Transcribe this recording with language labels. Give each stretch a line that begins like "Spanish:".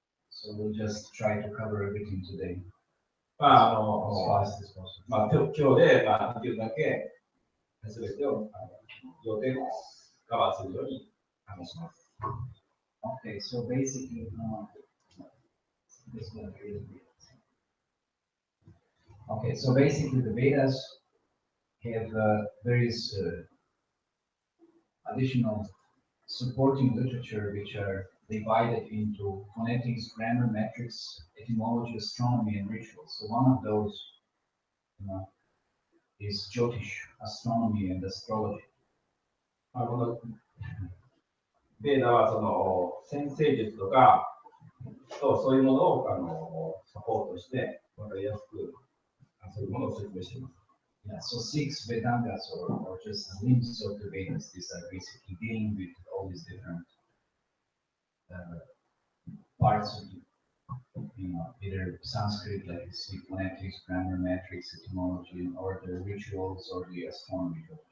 English: So we'll just try to cover everything today
Japanese: まあ、
English: as fast as possible.
Japanese: 今日で、できるだけ全てを要点をカバーするように話します。
English: Okay, so basically, this one is okay, so basically the Vedas have various additional supporting literature which are divided into phonetics, grammar, metrics, etymology, astronomy, and rituals. So one of those is Jyotish, astronomy, and astrology.
Japanese: このベーダはその先生術とかそういうものをサポートして分かりやすくそういうものを説明しています。
English: Yeah, so six Vedangas or just limbs of the Vedas, these are basically dealing with all these different parts of either Sanskrit, like you see, phonetics, grammar, metrics, etymology, or the rituals or the astronomy.